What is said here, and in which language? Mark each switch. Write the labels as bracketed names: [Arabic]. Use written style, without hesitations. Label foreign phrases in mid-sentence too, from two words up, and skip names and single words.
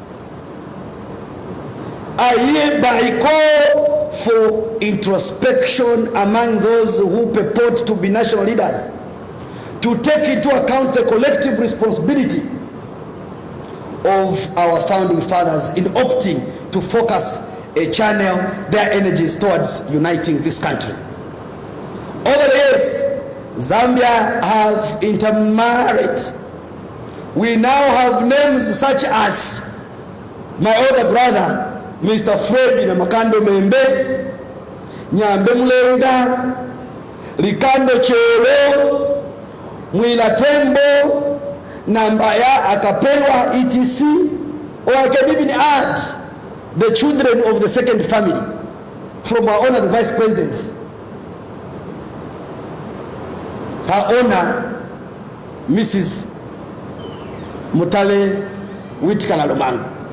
[English] I hereby call for introspection among those who purport to be national leaders to take into account the collective responsibility of our founding fathers in opting to focus and channel their energies towards uniting this country. Over the years, Zambia have intermarried. We now have names such as my older brother, Mr. Fred Namakando Membe, Nyambe Mulenga, Likando Chero, Mwila Tembo, Nambaya Akapewa, etc. Or I can even add the children of the second family from our honored Vice President, her honor, Mrs. Mutale Witkala Lomang.